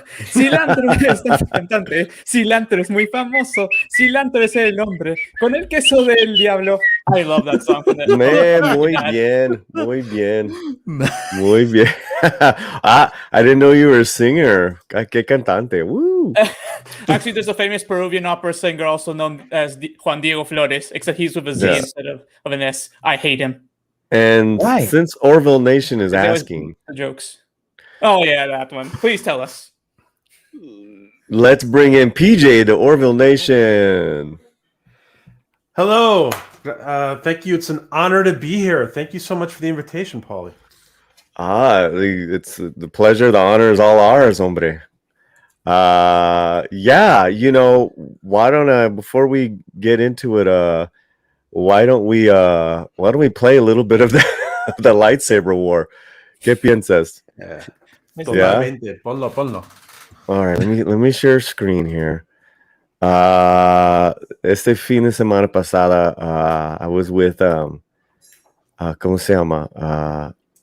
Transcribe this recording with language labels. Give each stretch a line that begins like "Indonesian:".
Spanish: Cilantro es tan cantante. Cilantro es muy famoso. Cilantro es el hombre con el queso del diablo.
English: I love that song. From the,
Spanish: Man, muy bien, muy bien, muy bien.
English: I didn't know you were a singer.
Spanish: Qué cantante. Woo.
English: Actually, there's a famous Peruvian opera singer also known as Juan Diego Flores, except he's with a Z Yeah. instead of an S. I hate him. And Why? since Orville Nation is They always asking, do the jokes. Oh yeah, that one. Please tell us. let's bring in PJ, the Orville Nation. Hello. Thank you. It's an honor to be here. Thank you so much for the invitation, Paulie. It's the pleasure, the honor is all ours, hombre. Yeah, why don't I, before we get into it, why don't we play a little bit of the lightsaber war?
Spanish: ¿Qué piensas? Totalmente. Ponlo.
English: All right, let me share screen here.
Spanish: Este fin de semana pasada,
English: I was with
Spanish: ¿cómo se llama?